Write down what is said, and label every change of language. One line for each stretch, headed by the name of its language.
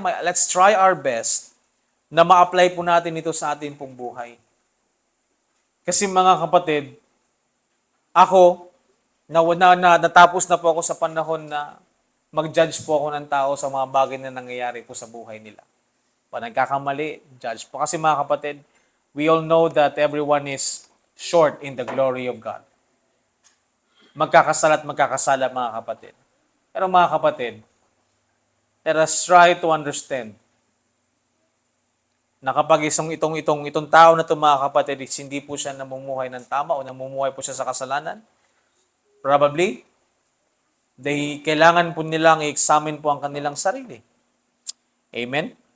English: Let's try our best
Filipino: na ma-apply po natin ito sa ating pong buhay. Kasi mga kapatid, ako, natapos na po ako sa panahon na mag-judge po ako ng tao sa mga bagay na nangyayari po sa buhay nila. Pag nagkakamali, judge po. Kasi mga kapatid,
English: we all know that everyone is short in the glory of God.
Filipino: Magkakasala mga kapatid. Pero mga kapatid,
English: let us try to understand
Filipino: na kapag itong tao na ito mga kapatid, hindi po siya namumuhay ng tama o namumuhay po siya sa kasalanan, probably, kailangan po nilang i-examine po ang kanilang sarili. Amen?